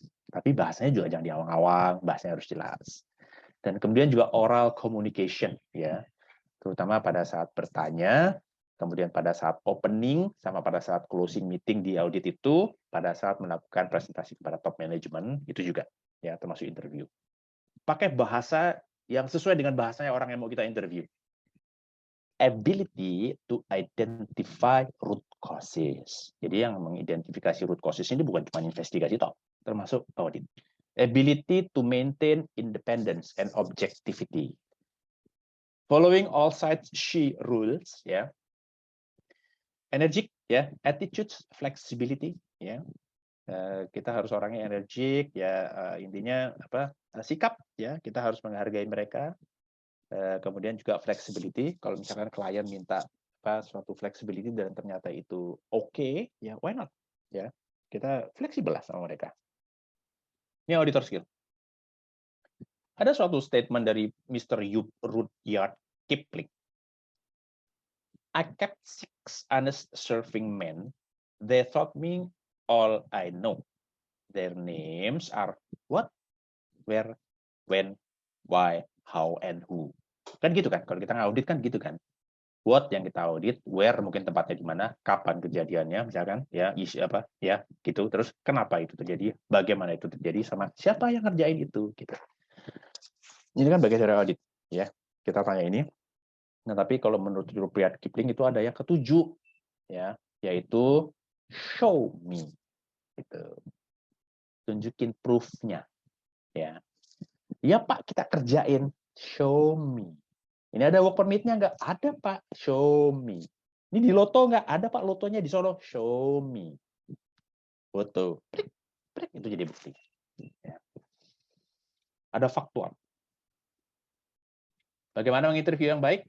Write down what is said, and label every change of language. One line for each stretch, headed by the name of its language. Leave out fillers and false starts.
Indonesian: Tapi bahasanya juga jangan diawang-awang, bahasanya harus jelas. Dan kemudian juga oral communication, ya, terutama pada saat bertanya, kemudian pada saat opening, sama pada saat closing meeting di audit itu, pada saat melakukan presentasi kepada top management, itu juga, ya, termasuk interview. Pakai bahasa yang sesuai dengan bahasanya orang yang mau kita interview.
English: Ability to identify root causes.
Indonesian: Jadi yang mengidentifikasi root causes ini bukan cuma investigasi toh, termasuk audit.
English: Ability to maintain independence and objectivity. Following all sides she rules, ya.
Indonesian: Energik, ya. Attitudes, flexibility, ya. Kita harus orangnya energik, ya. Intinya sikap, ya. Kita harus menghargai mereka. Kemudian juga flexibility. Kalau misalkan klien minta suatu flexibility dan ternyata itu oke, ya
English: why not?
Indonesian: Ya, kita fleksibel lah sama mereka. Ini auditor skill. Ada suatu statement dari Mr. Rudyard Kipling.
English: I kept 6 honest serving men. They taught me all I know. Their names are what, where, when, why, how, and who.
Indonesian: Kan gitu kan, kalau kita ngaudit kan gitu kan. What yang kita audit, where mungkin tempatnya di mana, kapan kejadiannya, misalkan ya isu apa ya gitu, terus kenapa itu terjadi, bagaimana itu terjadi, sama siapa yang ngerjain itu gitu. Ini kan bagian dari audit ya. Kita tanya ini. Nah, tapi kalau menurut Rudyard Kipling itu ada yang ketujuh ya, yaitu
English: show me.
Indonesian: Gitu. Tunjukin proof-nya ya. Ya Pak, kita kerjain,
English: show me.
Indonesian: Ini ada work permit-nya nggak? Ada Pak,
English: show me.
Indonesian: Ini di Loto nggak? Ada Pak, Lotonya di Solo, show me. Foto, itu jadi bukti. Ya. Ada faktual. Bagaimana menginterview yang baik?